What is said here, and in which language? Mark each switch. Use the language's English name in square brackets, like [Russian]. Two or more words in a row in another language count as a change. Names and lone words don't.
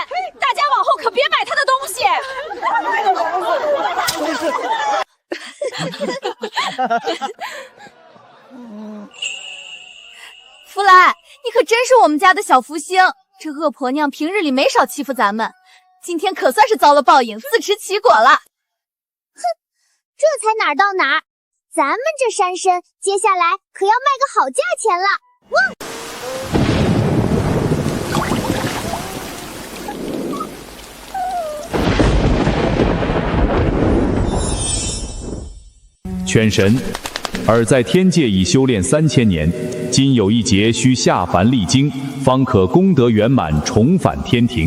[Chinese] 大家往后可别买他的东西。福来，你可真是我们家的小福星，这恶婆娘平日里没少欺负咱们，今天可算是遭了報應，自食其果了。哼，這才哪兒到哪兒，咱們這山參接下來可要賣個好價錢了。犬神，尔在天界已修煉3000年，今有一劫需下凡歷經，方可功德圓滿，重返天庭。